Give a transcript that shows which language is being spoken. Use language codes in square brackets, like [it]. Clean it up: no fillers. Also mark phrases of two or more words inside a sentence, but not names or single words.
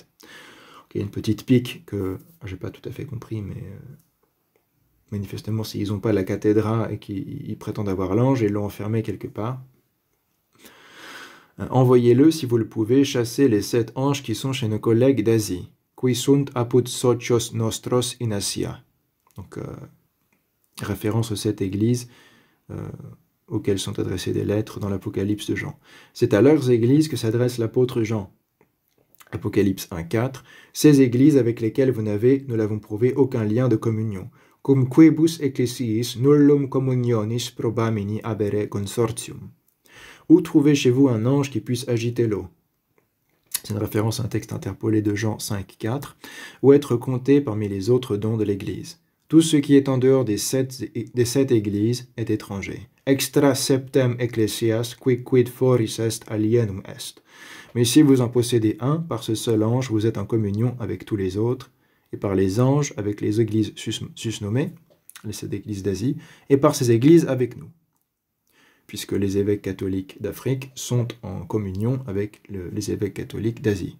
[fr] Il y a une petite pique que je n'ai pas tout à fait compris, mais manifestement, s'ils n'ont pas la cathédra et qu'ils prétendent avoir l'ange, ils l'ont enfermé quelque part. Envoyez-le, si vous le pouvez, chasser les 7 anges qui sont chez nos collègues d'Asie. [la] Qui sunt apud socios nostros in Asia. [fr] Donc, référence aux 7 églises auxquelles sont adressées des lettres dans l'Apocalypse de Jean. C'est à leurs églises que s'adresse l'apôtre Jean. Apocalypse 1.4, ces églises avec lesquelles vous n'avez, nous l'avons prouvé, aucun lien de communion. [la] Cum quibus ecclesiis nullum communionis probamini habere consortium. [fr] Où trouvez chez vous un ange qui puisse agiter l'eau? C'est une référence à un texte interpolé de Jean 5.4, ou être compté parmi les autres dons de l'Église. Tout ce qui est en dehors des sept églises est étranger. [la] Extra septem ecclesias qui quid foris est alienum est. [fr] Mais si vous en possédez un, par ce seul ange, vous êtes en communion avec tous les autres, et par les anges avec les églises susnommées, les 7 églises d'Asie, et par ces églises avec nous, puisque les évêques catholiques d'Afrique sont en communion avec les évêques catholiques d'Asie.